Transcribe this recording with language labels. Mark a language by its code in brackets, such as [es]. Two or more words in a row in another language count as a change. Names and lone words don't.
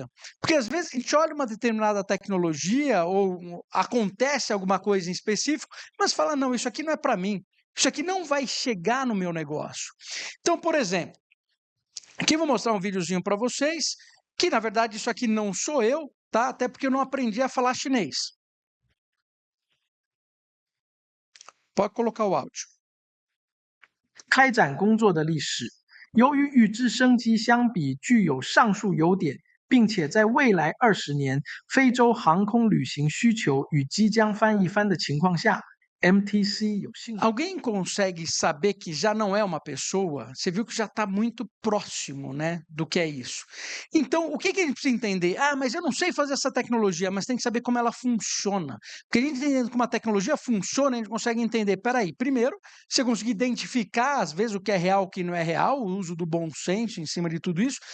[pt] Porque às vezes a gente olha uma determinada tecnologia ou acontece alguma coisa em específico, mas fala, não, isso aqui não é para mim, isso aqui não vai chegar no meu negócio. Então, por exemplo, aqui eu vou mostrar um videozinho para vocês, que na verdade isso aqui não sou eu, tá? Até porque eu não aprendi a falar chinês. Pode colocar o áudio. [zh] 开展工作的历史。由于与之升级相比具有上述优点，并且在未来20年非洲航空旅行需求与即将翻一番的情况下，MTC 有信心。 [pt] Alguém consegue saber que já não é uma pessoa? Você viu que já está muito próximo, né, do que é isso. Então, o que que a gente precisa entender? Ah, mas eu não sei fazer essa tecnologia, mas tem que saber como ela funciona. Porque a gente entendendo como a tecnologia funciona, a gente consegue entender, peraí, primeiro, você conseguir identificar, às vezes, o que é real, o que não é real, o uso do bom senso em cima de tudo isso.